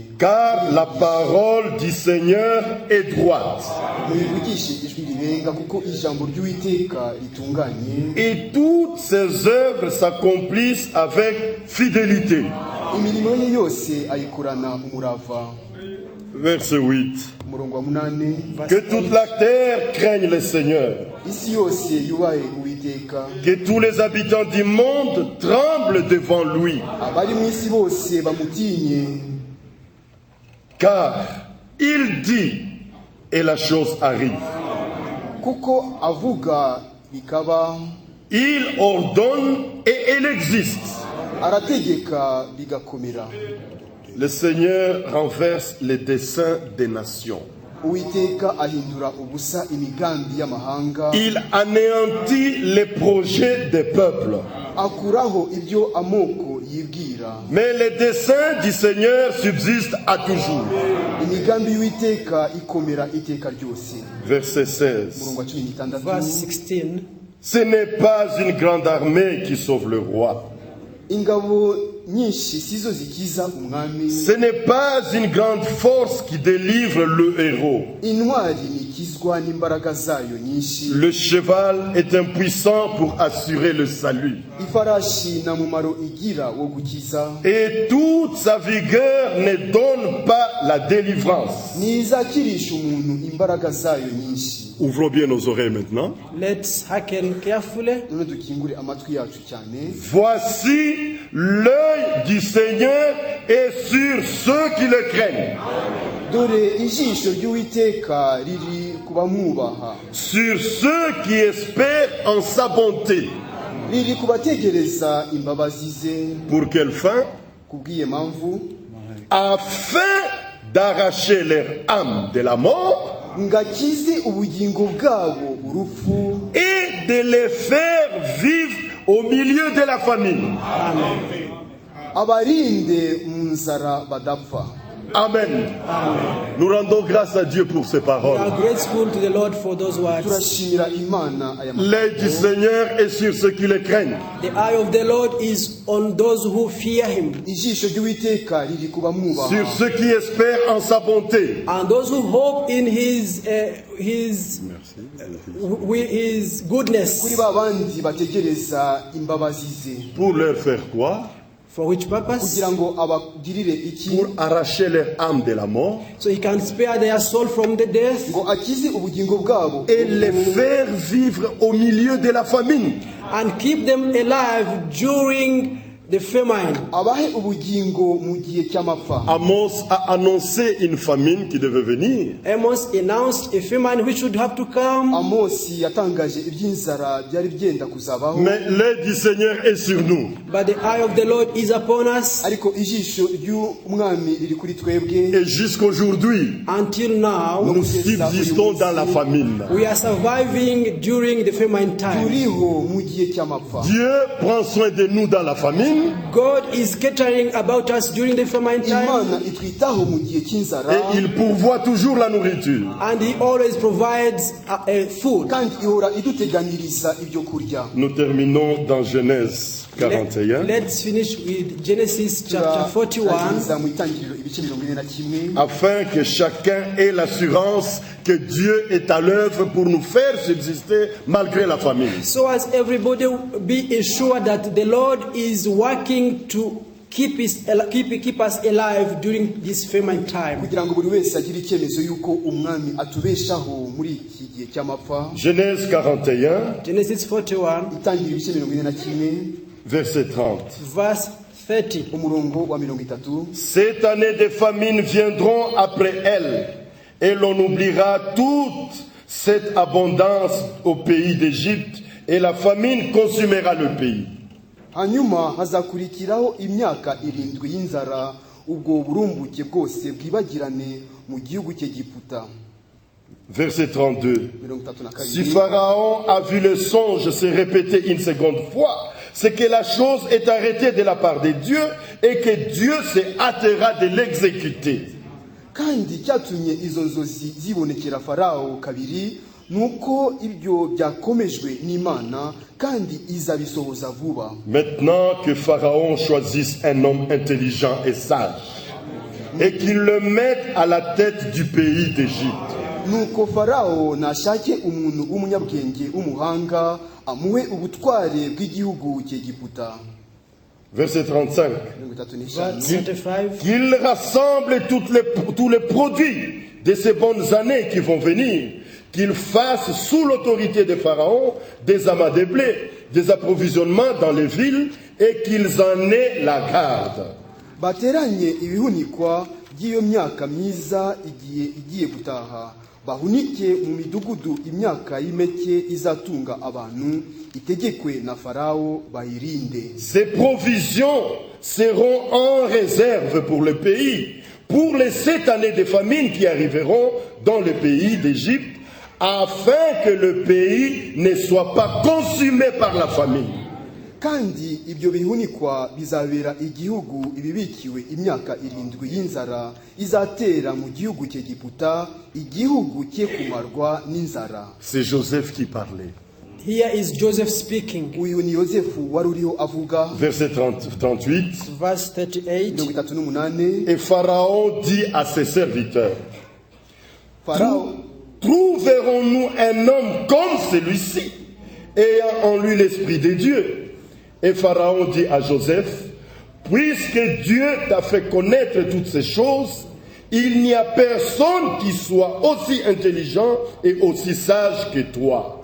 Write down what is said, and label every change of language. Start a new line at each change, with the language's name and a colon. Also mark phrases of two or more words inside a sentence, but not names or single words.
French: Car la parole du Seigneur est droite,
Kinyarwanda: Muyivugishe ijwi rirenga, kuko ijambo ry'Uwiteka ritunganye.
French: et toutes ses œuvres s'accomplissent avec fidélité.
Kinyarwanda: Imirimo ye yose ayikorana umurava.
French: Verset 8.
Kinyarwanda: Umurongo wa 8.
French: Que toute la terre craigne le Seigneur,
Kinyarwanda: Isi yose yubahe Uwiteka,
French: que tous les habitants du monde tremblent devant lui,
Kinyarwanda: abari mu isi bose bamutinye.
French: car il dit et la chose arrive.
Kinyarwanda: Kuko avuga bikaba,
French: Il ordonne et elle existe.
Kinyarwanda: arategeka bigakomera.
French: Le Seigneur renverse les desseins des nations.
Kinyarwanda: Uwiteka ahindura ubusa imigambi y'amahanga,
French: Il anéantit les projets des peuples.
Kinyarwanda: akuraho ibyo amoko yibwira.
French: Mais les desseins du Seigneur subsistent à toujours.
Kinyarwanda: Imigambi y'Uwiteka ikomera iteka ryose.
French: Verset 16.
Kinyarwanda: Umurongo wa 16.
English: Verse 16.
French: Ce n'est pas une grande armée qui sauve le roi.
Kinyarwanda: Ingabo nyinshi sizo zikiza umwami,
French: Ce n'est pas une grande force qui délivre le héros.
Kinyarwanda: intwari nikizwa n'imbaraga zayo nyinshi.
French: Le cheval est impuissant pour assurer le salut.
Kinyarwanda: Ifarashi na mumaro igira wo gukiza,
French: Et toute sa vigueur ne donne pas la délivrance.
Kinyarwanda: nizakirisha umuntu imbaraga zayo nyinshi.
French: Ouvrons bien nos oreilles maintenant.
English: Let's hearken carefully.
Kinyarwanda: None dukingure amatwi yacu cyane.
French: Voici l'œil du Seigneur est sur ceux qui le craignent,
Kinyarwanda: Dore ijisho ry'Uwiteka riri kubamwubaha,
French: sur ceux qui espèrent en sa bonté.
Kinyarwanda: riri kubategereza imbabazi ze.
French: Pour quelle fin?
Kinyarwanda: Kubwiye mpamvu,
French: Afin d'arracher leur âme de la mort
Kinyarwanda: ngakize ubugingo bwabo urupfu,
French: et de les faire vivre au milieu de la famine.
Kinyarwanda: abarinde mu nzara badapfa. Amen.
French: Nous rendons grâce à Dieu pour ces
English: We
French: paroles.
English: are grateful to the Lord for those words.
Kinyarwanda: Turashimira Imana aya
French: L'œil du
Kinyarwanda: magambo.
French: Seigneur est sur ceux qui le craignent.
English: The eye of the Lord is on those who fear him,
Kinyarwanda: Ijisho ry'Uwiteka riri kubamwubaha,
French: Sur ceux qui espèrent en sa bonté.
English: and those who hope in his goodness.
Kinyarwanda: kuri ba bandi bategereza imbabazi ze.
French: Pour leur faire quoi?
English: For which purpose?
Kinyarwanda: Kugira ngo abagirire iki?
French: Pour arracher leur âme de la mort
English: So he can spare their soul from the death
Kinyarwanda: Ngo akize ubugingo bwabo
French: et les faire vivre au milieu de la famine.
English: and keep them alive during the famine.
Kinyarwanda: abahe ubugingo mu gihe cy'amapfa.
French: Amos a annoncé une famine qui devait venir.
English: Amos announced a famine which would have to come,
Kinyarwanda: Amosi yatangaje iby'inzara byari byenda kuzabaho,
French: Mais l'œil du Seigneur est sur nous.
English: but the eye of the Lord is upon us.
Kinyarwanda: ariko ijisho ry'umwami riri kuri twebwe.
French: Et jusqu'aujourd'hui,
English: Until now,
French: nous subsistons dans la famine.
English: we are surviving during the famine time.
Kinyarwanda: turiho mu gihe cy'amapfa.
French: Dieu prend soin de nous dans la famine.
English: God is catering about us during the famine time,
Kinyarwanda: Imana itwitaho mu gihe cy'inzara,
French: Et il pourvoit toujours la nourriture.
English: and He always provides food.
Kinyarwanda: kandi ihora iduteganiriza ibyo kurya.
French: Nous terminons dans Genèse 41.
English: Let's finish with Genesis chapter 41.
Kinyarwanda: turangiriza mu itangiriro ibice 41
French: afin que chacun ait l'assurance que Dieu est à l'œuvre pour nous faire subsister malgré la famine.
English: So as everybody be assured that the Lord is working to keep us alive during this famine time.
Kinyarwanda: kugira ngo buri wese agire icyemezo yuko umwami atubeshaho muri iki gihe cy'amapfa.
French: Genèse 41,
English: Genesis 41,
Kinyarwanda: itangiriro ibice 41
French: verset 30.
English: verse 30.
Kinyarwanda: umurongo wa 30.
French: Cette année des famines viendront après elle, et l'on oubliera toute cette abondance au pays d'Égypte, et la famine consumera le pays.
Kinyarwanda: hanyuma hazakurikiraho imyaka 7 y'inzara, ubwo burumbuke bwose bwibagirane mu gihugu cy'Egiputa.
French: Verset 32. 32. Si Pharaon a vu le songe se répéter une seconde fois, c'est que la chose est arrêtée de la part de Dieu et que Dieu se hâtera de l'exécuter.
Kinyarwanda: kandi cyatumye izo nzozi zibonekera Farawo kabiri, nuko ibyo byakomejwe n'Imana kandi izabisohoza vuba.
French: Maintenant que Pharaon choisisse un homme intelligent et sage et qu'il le mette à la tête du pays d'Égypte.
Kinyarwanda: nuko Farawo nashake umuntu w'umunyabwenge w'umuhanga amuhe ubutware bw'igihugu cy'Egiputa.
French: Verset 35. 35.
English: Verse 35.
French: Qu'il rassemble tous les produits de ces bonnes années qui vont venir, qu'il fasse sous l'autorité de Pharaon des amas de blé, des approvisionnements dans les villes, et qu'ils en aient la garde.
Kinyarwanda: bateranye ibihunikwa by'iyo myaka myiza igiye gutaha, bahunike mu midugudu imyaka y'imeke izatunga abantu, itegekwe na Farawo bayirinde.
French: Ces provisions seront en réserve pour le pays, pour les 7 années de famine qui arriveront dans le pays d'Égypte, afin que le pays ne soit pas consumé par la famine.
Kinyarwanda: kandi ibyo bihunikwa bizabera igihugu ibibikiwe imyaka 7 y'inzara izatera mu gihugu cy'Egiputa, igihugu cye kumarwa n'inzara.
French: C'est Joseph qui parlait.
English: Here is Joseph speaking.
Kinyarwanda: uyu ni Yosefu wari uriho avuga.
French: Verset 38.
English: Verse 38. 38.
French: Et Pharaon dit à ses serviteurs, Farawo trouverons-nous un homme comme celui-ci, ayant en lui l'esprit de Dieu? Et Pharaon dit à Joseph, puisque Dieu t'a fait connaître toutes ces choses, il n'y a personne qui soit aussi intelligent et aussi sage que toi.